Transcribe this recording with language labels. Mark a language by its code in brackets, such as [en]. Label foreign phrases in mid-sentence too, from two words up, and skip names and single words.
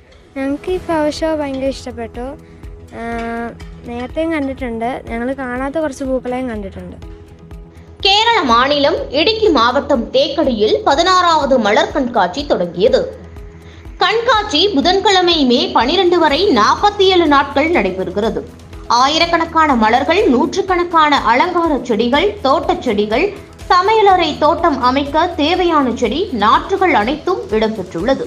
[ml] ഞങ്ങൾക്ക് ഈ ഫ്ലവർ ഷോ ഭയങ്കര ഇഷ്ടപ്പെട്ടു. നേരത്തെയും കണ്ടിട്ടുണ്ട്. ഞങ്ങൾ കാണാത്ത കുറച്ച് പൂക്കളെയും കണ്ടിട്ടുണ്ട്. [ta] கேரள மாநிலம் இடுக்கி மாவட்டம் தேக்கடியில் 16வது மலர் கண்காட்சி தொடங்கியது. கண்காட்சி புதன்கிழமை மே 12 வரை 47 நாட்கள் நடைபெறுகிறது. ஆயிரக்கணக்கான மலர்கள், நூற்றுக்கணக்கான அலங்கார செடிகள், தோட்டச் செடிகள், சமையலறை தோட்டம் அமைக்க தேவையான செடி, நாற்றுகள் அனைத்தும் இடம்பெற்றுள்ளது.